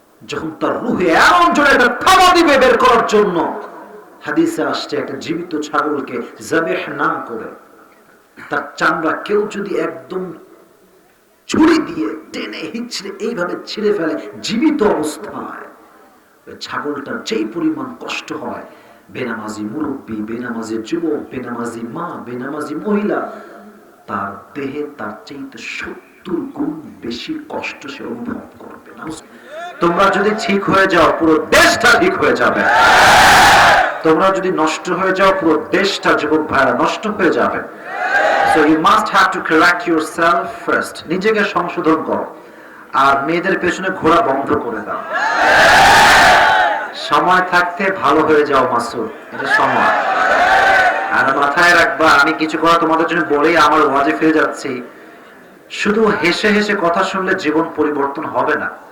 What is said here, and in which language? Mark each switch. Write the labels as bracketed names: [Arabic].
[Bangla] যখন তার রূহে এমন জোরে একটা থাবা দিবে বের করার জন্য, হাদিসে আসছে একটা জীবিত ছাগলকে যাবেহ না করে তার চামড়া কেউ যদি একদম ছুরি দিয়ে টেনে হিচড়ে এইভাবে ছিঁড়ে ফেলে জীবিত অবস্থায়, ছাগলটার যেই পরিমাণ কষ্ট হয়, বেনামাজি মুরব্বী, বেনামাজি যুবক, বেনামাজি মা, বেনামাজি মহিলা, তার দেহে তার চাইতে 70 গুণ বেশি কষ্ট সে অনুভব করবে না। তোমরা যদি ঠিক হয়ে যাও পুরো দেশটা ঠিক হয়ে যাবে, তোমরা যদি নষ্ট হয়ে যাও পুরো দেশটা, যুবক ভাইরা, নষ্ট হয়ে যাবে। [English] So you must have to correct yourself first. [Bangla] নিজেকে সংশোধন করো, আর মেয়েদের পেছনে ঘোরা বন্ধ করে দাও। সময় থাকতে ভালো হয়ে যাও মাসুদ, এটা সময়। আর মাথায় রাখবা, আমি কিছু কথা তোমাদের জন্য বলেই আমার ওয়াজে ফিরে যাচ্ছি, শুধু হেসে হেসে কথা শুনলে জীবন পরিবর্তন হবে না।